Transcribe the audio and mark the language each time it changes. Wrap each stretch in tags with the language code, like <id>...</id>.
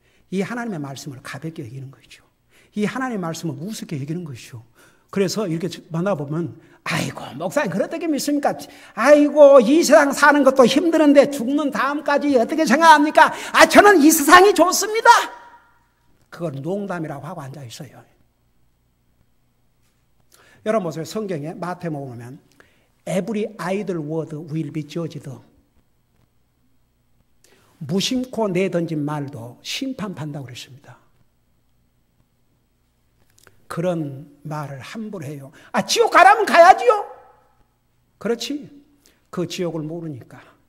<ko>이 하나님의 말씀을 가볍게 여기는 것이죠. 이 하나님의 말씀을 우습게 여기는 것이죠. 그래서 이렇게 만나보면 아이고 목사님 그렇게 믿습니까? 아이고 이 세상 사는 것도 힘드는데 죽는 다음까지 어떻게 생각합니까? 저는 이 세상이 좋습니다. 그걸 농담이라고 하고 앉아 있어요. 여러분 보세요. 성경에 마태복음 보면</ko> <en>Every idle word will be judged.</en> <ko>무심코 내던진 말도 심판받는다고 그랬습니다. 그런 말을 함부로 해요. 지옥 가라면 가야지요. 그렇지. 그 지옥을 모르니까.</ko>